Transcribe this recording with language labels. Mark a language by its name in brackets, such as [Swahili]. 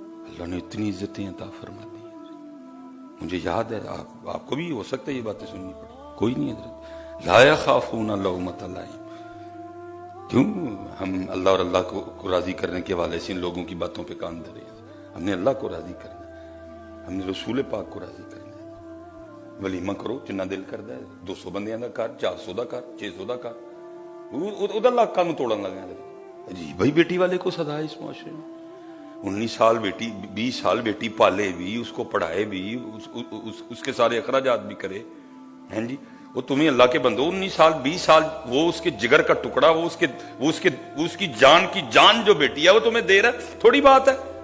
[Urdu] اللہ نے اتنی عزتیں عطا فرما دی. مجھے یاد ہے, آپ کو بھی ہو سکتا ہے یہ باتیں سننی پڑی. کوئی نہیں حضرت, [Arabic] لا یخافون لومۃ لائم. [Urdu] کیوں ہم اللہ اور اللہ کو راضی کرنے کے حوالے سے ان لوگوں کی باتوں پہ کان دھرے. ہم نے اللہ کو راضی کرنا ہے, ہم نے رسول پاک کو راضی کرنا ہے. [Punjabi] ولیمہ کرو جنہ دل کردا ہے, 200 بندیاں دا کر, 400 دا کر, 600 دا کر, ادھر لاکھاں نوں توڑن لگے حضرت. [Urdu] جی بھائی بیٹی والے کو سزا ہے اس معاشرے میں. 19 سال بیٹی, 20 سال بیٹی پالے بھی, اس کو پڑھائے بھی, اس کے سارے اخراجات بھی کرے ہیں جی. وہ تمہیں اللہ کے بندو 19 سال 20 سال وہ اس کے جگر کا ٹکڑا, وہ اس کی جان کی جان جو بیٹی ہے وہ تمہیں دے رہا ہے, تھوڑی بات ہے.